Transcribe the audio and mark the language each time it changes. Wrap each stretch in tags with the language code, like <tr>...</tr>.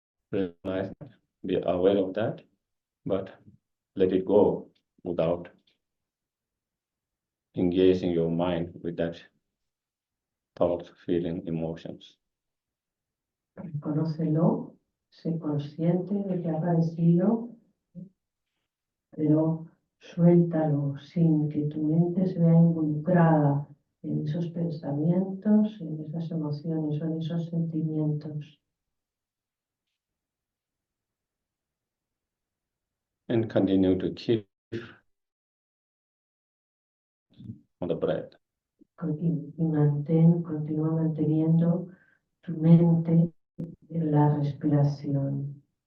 <en>Recognize that, be aware of that, but let it go without engaging your mind with that thought, feeling, emotions.</en> <es>Reconócelo, sé consciente de que ha aparecido, pero suéltalo sin que tu mente se vea involucrada en esos pensamientos, en esas emociones o en esos sentimientos.</es> <en>And continue to keep on the breath.</en> <es>Continúa manteniendo tu mente en la respiración.</es>